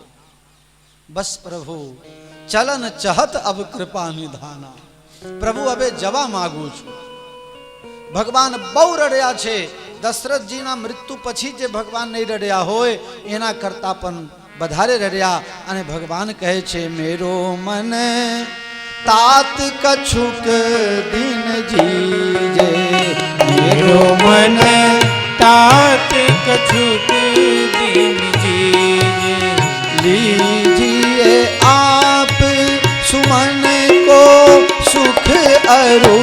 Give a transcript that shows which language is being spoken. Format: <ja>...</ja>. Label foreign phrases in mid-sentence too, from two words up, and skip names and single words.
<awa>बस प्रभु चलन चहत अब कृपा निधाना, પ્રભુ હવે જવા માંગુ છું.</awa> <gu>ભગવાન બહુ રડ્યા છે. દશરથજીના મૃત્યુ પછી જે ભગવાન નહીં રડ્યા હોય એના કરતા પણ વધારે રડ્યા અને ભગવાન કહે છે</gu> <awa>मेरो मन तात कछुक दिन जीजे, मेरो मन तात कछुक दिन जीजे, लीजिए आप सुमन को सुख अरु,</awa>